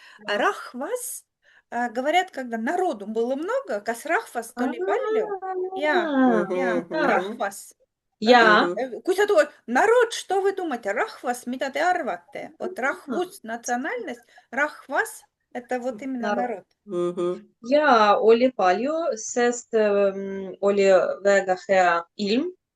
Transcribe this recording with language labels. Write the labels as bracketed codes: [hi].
[ru] Rahvas, говорят, когда народу было много, [et] kas rahvast oli palju? Jaa, rahvas. Kui sa tood, [ru] народ, что вы думаете? [et] Rahvas, mida te arvate? [ru] Вот rahvus, национальность, rahvas, это вот именно народ. [et] Ja oli palju, sest oli väga hea ilm.